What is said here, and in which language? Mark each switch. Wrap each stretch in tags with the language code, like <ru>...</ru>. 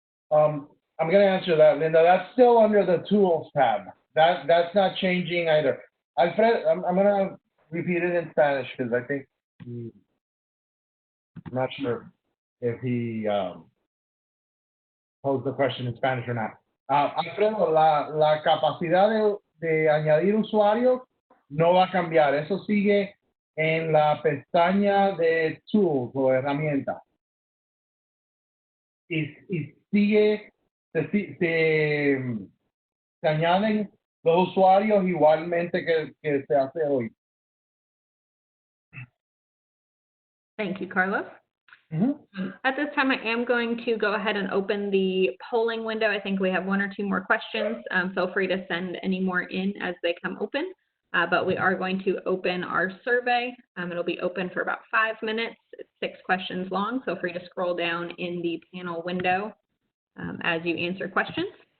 <en>I'm going to answer that, Linda. That's still under the Tools tab. That's not changing either. Alfred, I'm going to repeat it in Spanish because I think I'm not sure if he posed the question in Spanish or not.</en> <es>Alfredo, la capacidad de añadir usuarios no va a cambiar. Eso sigue en la pestaña de Tools o herramientas. Y sigue, se añaden los usuarios igualmente que se hace hoy.</es> <en>Thank you, Carlos. Mm-hmm. At this time, I am going to go ahead and open the polling window. I think we have 1 or 2 more questions. Feel free to send any more in as they come open, but we are going to open our survey. It'll be open for about 5 minutes. It's 6 questions long, so feel free to scroll down in the panel window as you answer questions.</en>